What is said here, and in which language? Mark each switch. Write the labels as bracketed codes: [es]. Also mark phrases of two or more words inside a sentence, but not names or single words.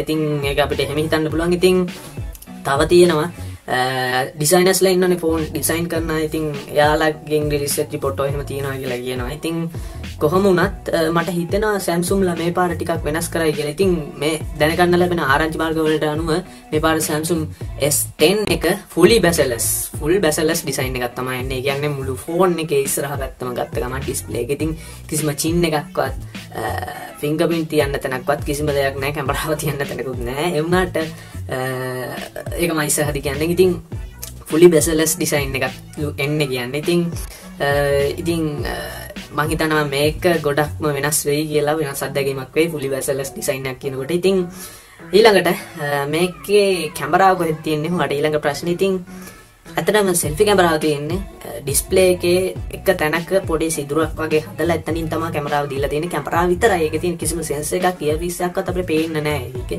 [si] ඉතින් මේක අපිට එහෙම හිතන්න පුළුවන්. ඉතින් තව තියෙනවා designers ලා ඉන්නනේ [en] phone design [si] කරන අය. ඉතින් එයාලගෙන් [en] research report [si] එහෙම තියෙනවා කියලා කියනවා. ඉතින් කොහොම වුණත් මට හිතෙනවා Samsung ලා මේ පාර ටිකක් වෙනස් කරයි කියලා. ඉතින් මේ දැනගන්න ලැබෙන ආරංචි මාර්ග වලට අනුව මේ පාර Samsung S10 එක [en] full bezel-less design [si] එකක් තමයි එන්නේ. කියන්නේ මුළු ෆෝන් එකේ ඉස්සරහ පැත්තම ගත්ත ගමන් ඩිස්ප්ලේ එක. ඉතින් කිසිම චින් එකක්වත් fingerprint තියන්න තැනක්වත් කිසිම දෙයක් නැහැ. කැමරාව තියන්න තැනකුත් නැහැ. ඒ වුණාට ඒකම ඉස්සරහදී කියන්නේ. ඉතින් [en] fully bezel-less design [si] එකක් එන්නේ කියන්නේ. ඉතින් මම හිතනවා මේක ගොඩක්ම වෙනස් වෙයි කියලා. වෙනස් අත්දැකීමක් වෙයි [en] fully bezel-less design [si] එකක් කියනකොට. ඉතින් ඊළඟට මේකේ කැමරාව කොහෙද තියෙන්නේ මට ඊළඟ ප්‍රශ්නේ. ඉතින් ඇත්තටම selfie කැමරාව තියෙන්නේ ඩිස්ප්ලේ එකේ එක තැනක පොඩි සිදුරක් වගේ හදලා එතනින් තමයි කැමරාව දීලා තියෙන්නේ. කැමරාව විතරයි. ඒකේ තියෙන කිසිම සෙන්සර් එකක් earpiece එකක්වත් අපිට පේන්නේ නැහැ ඒකේ.